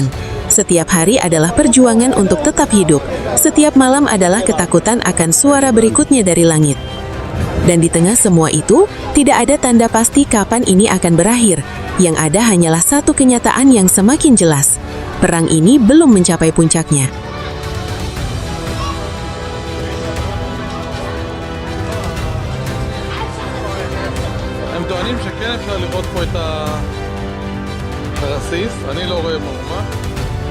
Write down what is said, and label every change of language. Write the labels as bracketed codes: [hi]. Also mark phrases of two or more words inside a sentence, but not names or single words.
[id] Setiap hari adalah perjuangan untuk tetap hidup. Setiap malam adalah ketakutan akan suara berikutnya dari langit. Dan di tengah semua itu, tidak ada tanda pasti kapan ini akan berakhir. Yang ada hanyalah satu kenyataan yang semakin jelas. Perang ini belum mencapai puncaknya. [he] הם טוענים שכן אפשר לראות פה את הרסיס, אני לא רואה מאומה.